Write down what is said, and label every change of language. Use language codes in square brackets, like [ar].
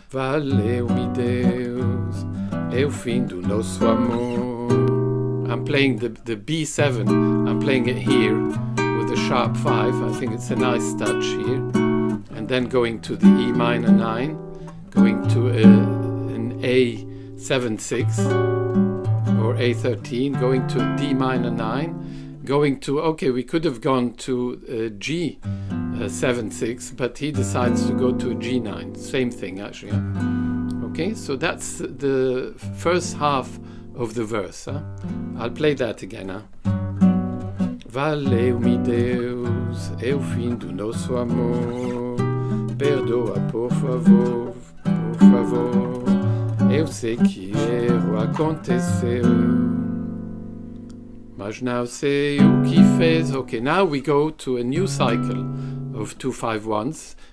[pt] Valei-me, Deus, é o fim do nosso amor. [en] I'm playing the B7, I'm playing it here with a sharp 5. I think it's a nice touch here. And then going to the E minor 9, going to an A7-6 or A13, going to a D minor 9, going to, okay, we could have gone to a G7-6, but he decides to go to a G9. Same thing, actually. Huh? Okay, so that's the first half of the verse. Huh? I'll play that again. Huh? [pt] Valei-me, Deus, é o fim do nosso amor. Perdoa, por favor, por favor. Eu sei que erro aconteceu, mas não sei o que fez. [en] Okay, now we go to a new cycle of 2-5-1s.